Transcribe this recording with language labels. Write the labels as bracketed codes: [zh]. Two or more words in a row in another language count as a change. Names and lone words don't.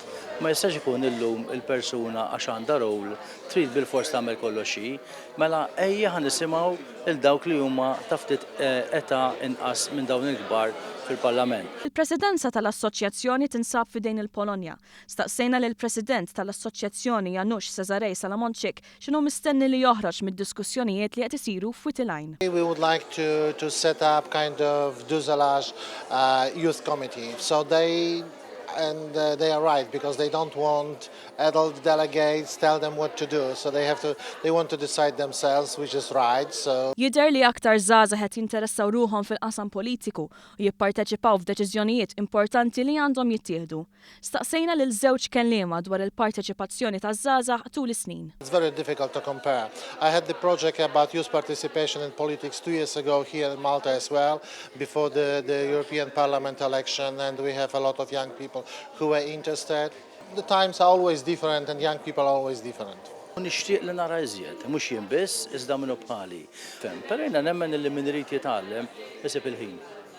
[mt] Ma jistax ikun illum il-persuna għax għandha rol trid bil-fors tagħmel kollox xi, mela ejja ħa nisimgħu lil dawk li huma ta' ftit età inqas minn dawn il-kbar fil-Parlament. Il-Presidenza tal-Assoċjazzjoni tinsab fidejn il-Polonja. Staqsejna lil President tal-Assoċjazzjoni Janusz Cezarej Salamonczyk x'inhu mistenni li joħroġ mid-diskussjonijiet li qed isiru f'Witilajn. [en] We would like to set up kind of Dużelaġ youth committee. So they are right because they don't want adult delegates tell them what to do. So they want to decide themselves, which is right. So [mt] Jidher li aktar żgħażagħ qed jinteressaw ruhom fil-qasam politiku u jipparteċipaw f'deċiżjonijiet importanti li għandhom jittieħdu. Staqsejna lil żewġ kelliema dwar il-parteċipazzjoni taż-żgħażagħ tul is-snin. [en] It's very difficult to compare. I had the project about youth participation in politics 2 years ago here in Malta as well, before the European Parliament election, and we have a lot of young people who are interested. The times are always different and young people are always different. [mt] Nixtieq li nara iżjed, mhux jien biss iżda minnu bħali. Però jiena nemmen li min irid jitgħallem isib il-ħin.